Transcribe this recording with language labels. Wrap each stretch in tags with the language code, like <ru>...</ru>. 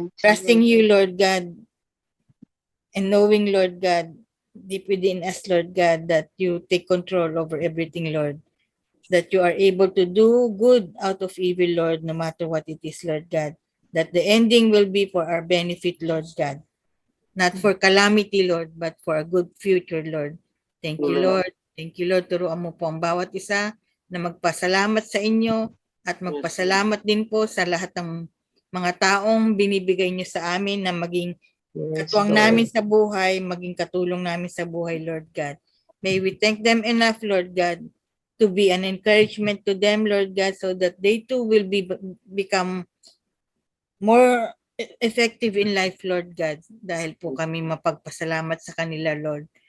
<en>Trusting you, Lord God, and knowing, Lord God, deep within us, Lord God, that you take control over everything, Lord. That you are able to do good out of evil, Lord, no matter what it is, Lord God. That the ending will be for our benefit, Lord God. Not for calamity, Lord, but for a good future, Lord. Thank you, Lord. Thank you, Lord.</en> <tl>Turuan mo po ang bawat isa na magpasalamat sa inyo at magpasalamat din po sa lahat ng mga taong binibigay niyo sa amin na maging</tl> <en>Yes,</en> <tl>katuwang</tl> <en>Lord.</en> <tl>namin sa buhay, maging katulong namin sa buhay, Lord God.</tl> <en>May we thank them enough, Lord God, to be an encouragement to them, Lord God, so that they too will become more effective in life, Lord God,</en> <tl>dahil po kami mapagpasalamat sa kanila,</tl> <en>Lord.</en>